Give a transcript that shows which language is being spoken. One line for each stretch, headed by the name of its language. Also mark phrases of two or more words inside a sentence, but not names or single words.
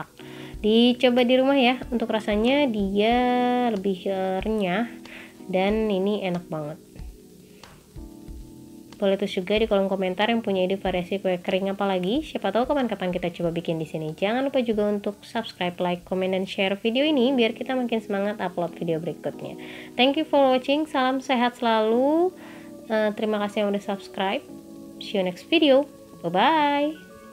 Indonesian: Dicoba di rumah ya, untuk rasanya dia lebih renyah dan ini enak banget. Boleh tulis juga di kolom komentar yang punya ide variasi kue kering apa lagi. Siapa tahu kapan-kapan kita coba bikin di sini. Jangan lupa juga untuk subscribe, like, komen, dan share video ini biar kita makin semangat upload video berikutnya.
English: Thank you for watching.
Indonesian: Salam sehat selalu. Terima kasih yang udah subscribe.
English: See you next video. Bye bye.